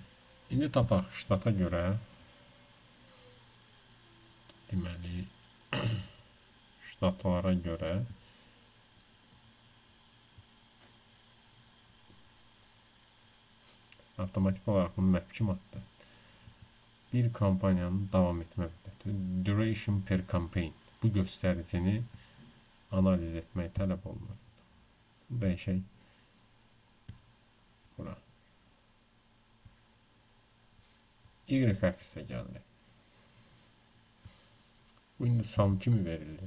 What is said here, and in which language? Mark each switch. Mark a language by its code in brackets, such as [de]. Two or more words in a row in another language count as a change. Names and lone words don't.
[az] İndi tapaq ştata görə deməli ştatlara görə avtomatik olaraq bunu map kimi atdı. Bir kampaniyanın davam etmə müddəti [en] duration per campaign. [az] Bu göstəricini analiz etmək tələb olunur. Dəyişək bura. Y-aksə gəldi. Bu indi sum kimi verildi.